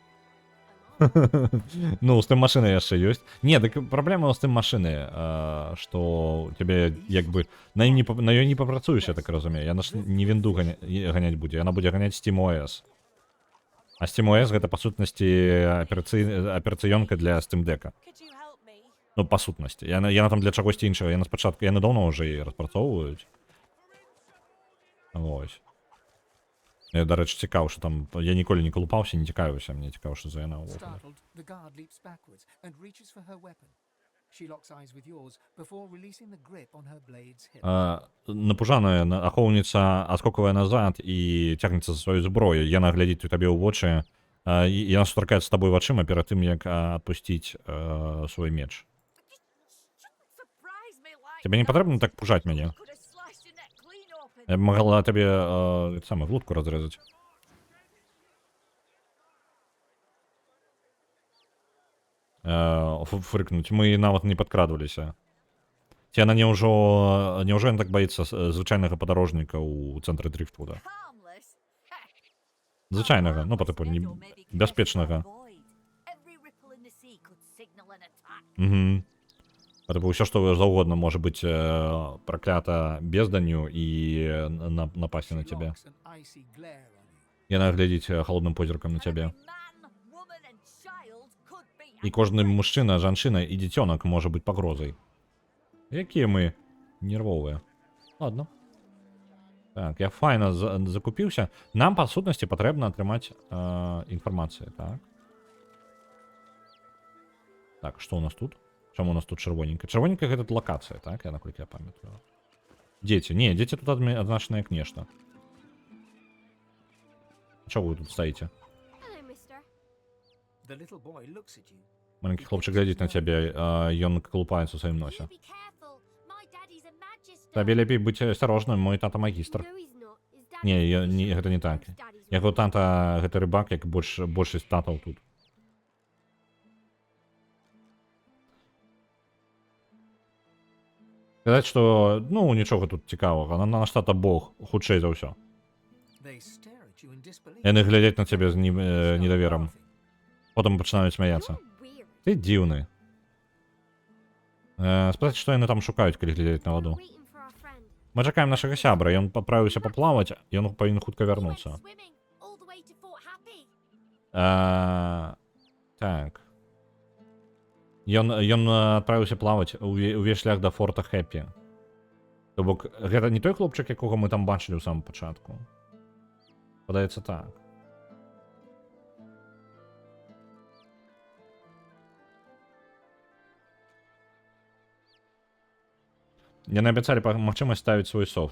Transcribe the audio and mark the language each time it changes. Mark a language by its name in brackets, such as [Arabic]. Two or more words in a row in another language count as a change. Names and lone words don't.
[Belarusian] Ну, з тым машыны яшчэ ёсць. Не, так праблема з тым машыны, што тебе як бы на ёй не папрацуеш, я так разумею. Яна ж не вінду ганяць будзе, яна будзе ганяць SteamOS. А SteamOS гэта па сутнасці аперацыёнка для Steam Deck'а. [English] Could you help me? [Belarusian] Ну, па сутнасці. Яна там для чагосьці іншага. Яна спачатку, яны даўно ўжо яе распрацоўваюць. Вось. Я, да рэчы, цікаў, што там... Я ніколі не калупаўся, не цікавіўся. Мне цікаў, што за яна ўвогуле. [English] Startled, the guard leaps backwards and reaches for her weapon. She locks eyes with yours before releasing the grip on her blade's hip. [Belarusian] Напужаная ахоўніца адскоквае назад і цягнецца за сваю зброю. Яна глядзіць табе ў вочы. Яна сустракаецца з табой вачыма перад тым, як адпусціць свой меч. Тебе не патрэбна так пужаць мяне? [English] Could have sliced your neck clean open. [Belarusian] Я б магла табе самую глотку разрэзаць. Фрыкнуць. Мы нават не падкрадваліся. Ці яна няўжо ён так баіцца звычайнага падарожніка ў цэнтры Дрифтвуда? [English] Harmless. [Belarusian] Звычайнага, ну, па тыпу, бяспечнага. [English] Every ripple in the sea could signal an attack. Угу. [Belarusian] Па тыпу, ўсё, што заўгодна можа быць праклята безданню і напасці на [English] She [Belarusian] цябе. [English] locks an icy glare on you. [Belarusian] Яна глядзіць халодным позіркам на цябе. [English] Man, woman and child could be [Belarusian] І кожны мужчына, жанчына і дзіцёнак можа быць пагрозай. Якія мы нервовыя. Ладно. Так, я файна закупіўся. Нам, па сутнасці, патрэбна атрымаць інфармацыю, так? Так, што у нас тут? Чаму у нас тут чырвоненька? Чырвоненька гэта лакацыя, так? Я наколькі я памятаю. Дзеці. Не, дзеці тут адзначаны як нешта. Чаго вы тут стаіце? [English] Hello, mister. The little boy looks at you. [Belarusian] Маленькі хлопчык глядзіць на цябе, ён калупаецца ў сваім носе. [English] You be careful. My daddy's a magister. [Belarusian] Табе лепей быць асцярожным, мой тата магістр. [English] No, he's not. His daddy's [Belarusian] Не, [English] a fisherman. [Belarusian] гэта не так. [English] His daddy's [Belarusian] Яго [English] right. [Belarusian] тата гэта рыбак, як большасць татаў тут. Сказаць, што, ну, нічога тут цікавага. Наш тата бог, хутчэй за ўсё. [English] They stare at you in disbelief. [Belarusian] Яны глядзяць на цябе з недаверам. Потым пачынаюць смяяцца. [English] You're weird. [Belarusian] Ты дзіўны. Спытаць, што яны там шукаюць, калі глядзяць на ваду. [English] We're waiting for our friend. [Belarusian] Мы чакаем нашага сябра, ён паправіўся паплаваць, ён павінен хутка [English] He went [Belarusian] вярнуцца. [English] swimming all the way to Fort Happy. [Belarusian] Так. Ён адправіўся плаваць увесь шлях да форта Хэппі. То бок, гэта не той хлопчык, якога мы там бачылі ў самым пачатку. Падаецца так. Яны абяцалі магчымасць ставіць свой софт.